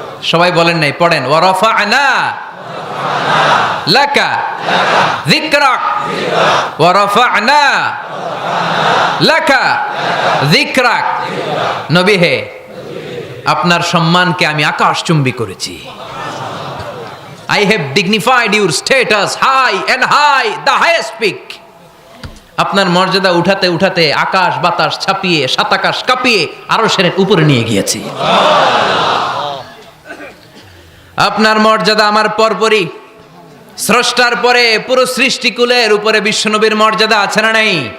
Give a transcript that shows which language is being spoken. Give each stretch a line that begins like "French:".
Bangla: সবাই বলেন নাই, পড়েন
Arabic: ওয়া রাফা'না লাকা যিকরাক
Bangla: ওয়া রাফা'না লাকা যিকরাক। নবী হে, আপনার সম্মানকে আমি আকাশচুম্বী করেছি।
English: I have dignified your status high and high, the highest peak.
Bangla: আপনার মর্যাদা উঠাতে উঠাতে আকাশ বাতাস ছাপিয়ে সাত আকাশ কাঁপিয়ে আরশের উপরে নিয়ে গিয়েছি। আপনার মর্যাদা আমার পরপরই স্রষ্টার পরে পুরো সৃষ্টিকুলের উপরে বিশ্বনবীর মর্যাদা আছে না নাই?